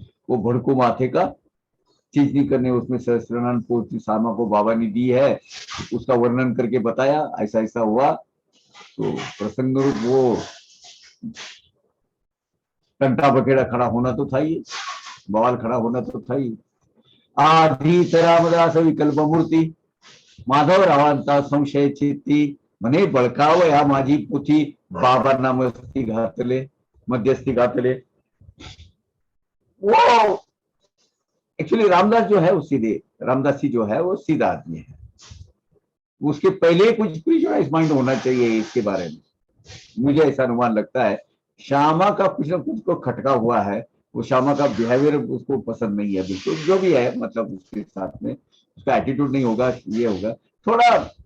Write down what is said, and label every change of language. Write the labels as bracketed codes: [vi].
[hi] वो भड़कू माथे का चीज नहीं करने, उसमें सहस्त्रनारायण पोथी सामा को बाबा ने दी है, उसका वर्णन करके बताया ऐसा ऐसा हुआ। तो प्रसंग रूप वो कंटा बखेड़ा खड़ा होना तो था ही, बवाल खड़ा होना तो था ही। [mr] आधीच रामदास विकल्प मूर्ती, माधवरावांचा संशय चित्ती, म्हणे बळकावया माझी पोथी, बाबांना मस्ती घातले, मध्यस्थी घातले। [hi] वो एक्चुअली रामदास जो है वो सीधे, रामदास जी जो है वो सीधा आदमी है। उसके पहले कुछ स्पिरिचुअलाइज माइंड होना चाहिए इसके बारे में, मुझे ऐसा अनुमान लगता है। श्यामा का कुछ ना कुछ को खटका हुआ है, वो श्यामा का बिहेवियर उसको पसंद नहीं है बिल्कुल, जो भी है, मतलब उसके साथ में उसका एटीट्यूड नहीं होगा, ये होगा थोड़ा।